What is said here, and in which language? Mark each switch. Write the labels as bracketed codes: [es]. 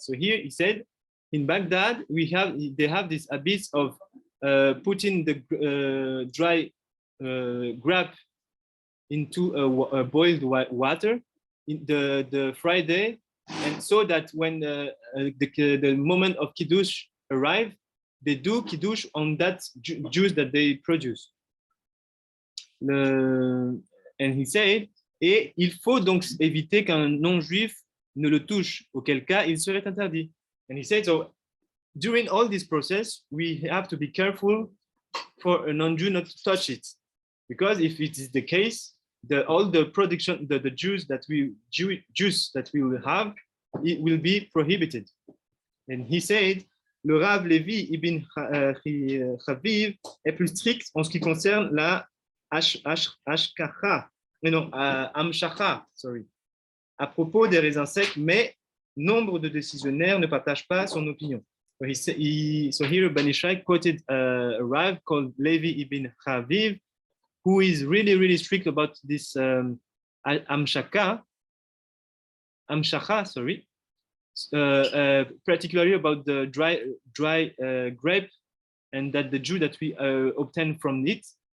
[en] So here he said, in Baghdad, they have this habit of putting the dry grape into a boiled water in the Friday, and so that when the moment of kiddush arrives, they do kiddush on that juice that they produce. And he said, [fr] et il faut donc éviter qu'un non-juif ne le touche, auquel cas il serait interdit. [en] And he said, so during all this process, we have to be careful for a non-Jew not to touch it, because if it is the case, all the production, the juice that we will have, it will be prohibited. And he said, [fr] le Rav Levi ibn Chaviv est plus strict en ce qui concerne la amshacha, à propos des raisins secs, mais nombre de décisionnaires ne partagent pas son opinion. [en] So here Ben Yishai quoted a Rav called Levi ibn Chaviv, who is really strict about this amshacha, particularly about the dry grape, and that the juice that we obtain from it.